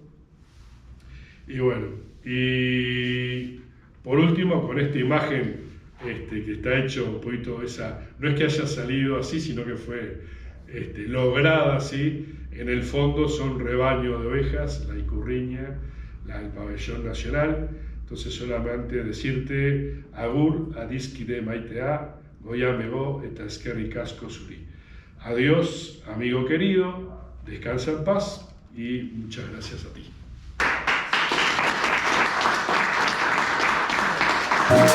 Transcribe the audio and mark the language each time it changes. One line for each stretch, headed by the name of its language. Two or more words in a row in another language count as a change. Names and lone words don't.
Spanish: Y bueno, y por último, con esta imagen que está hecho un poquito no es que haya salido así, sino que fue lograda así. En el fondo son rebaños de ovejas, la Icurriña, el pabellón nacional. Entonces solamente decirte
Basque: agur adiskide maitea, goyamego eta eskerrik asko zuri.
Spanish: Adiós, amigo querido, descansa en paz y muchas gracias a ti.